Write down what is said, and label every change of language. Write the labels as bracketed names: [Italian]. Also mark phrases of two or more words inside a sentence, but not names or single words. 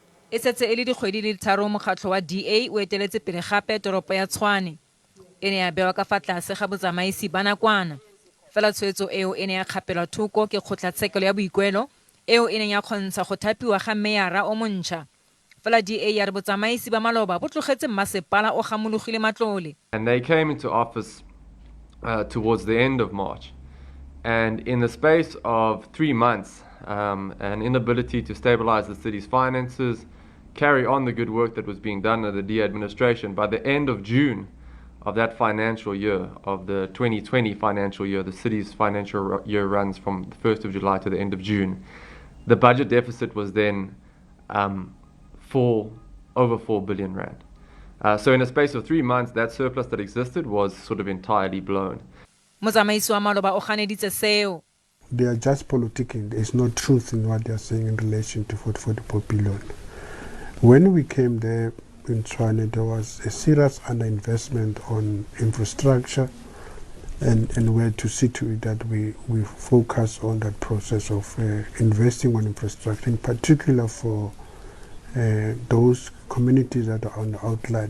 [Tswana] e setse e le dikgwedi le tharo mokgatlho wa DA o eteletse pele gape toropo ya Tshwane e ne ya bewa ka fa tlase ga Botsamaisi ba nakwana fela tshwetso eo e ne ya kgapelwa thoko ke kgotlatshekelo ya boikuelo eo e neng ya kgontsha go thapiwa ga meyara o montšha fela DA ya re Botsamaisi ba maloba bo tlogetse Mmasepala o gamologile matlole. [English] And they came into office towards the end of March. And in the space of 3 months, an inability to stabilize the city's finances, carry on the good work that was being done under the DA administration, by the end of June of that financial year, of the 2020 financial year, the city's financial year runs from the 1st of July to the end of June. The budget deficit was then over 4 billion rand. So in a space of 3 months, that surplus that existed was sort of entirely blown. [Tswana] Motsamaisi wa maloba o ganeditse seo. [English] They are just politicking. There is no truth in what they are saying in relation to 44 billion. When we came there in Tshwane, there was a serious underinvestment on infrastructure, and we had to see to it that we focus on that process of investing on infrastructure, in particular for those communities that are on the outline.